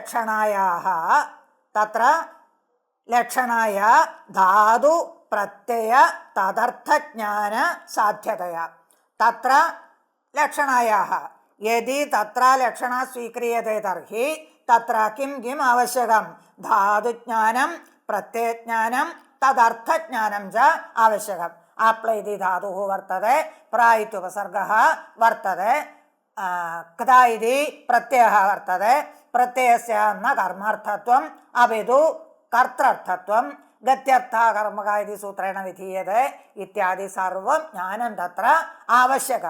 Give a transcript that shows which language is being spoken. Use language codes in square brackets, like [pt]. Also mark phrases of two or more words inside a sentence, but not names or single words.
[sa] लक्षणाया धातु प्रत्यय तदर्थज्ञान साध्यतया तत्र लक्षणायाः यदि तत्र लक्षणा स्वीक्रियते तर्हि तत्र किम् आवश्यकं? धातुज्ञानं, प्रत्ययज्ञानं, തദർത്ഥജ്ഞാനം ച ആവശ്യകം. ആപ്ല ഇതി ധാതുഃ വർത്തതെ, പ്ര ഇത്യുപസർഗഃ വർത്തതെ, ക്ത ഇതി പ്രത്യയഃ വർത്തതെ. പ്രത്യയസ്യ ന കർമാർത്ഥത്വം അപിതു കർത്തൃർത്ഥത്വം ഗത്യർത്ഥ കർമ്മക ഇതി സൂത്രേണ വിധീയത്തെ ഇത്യാദി സർവം ജ്ഞാനം തത്ര ആവശ്യകം.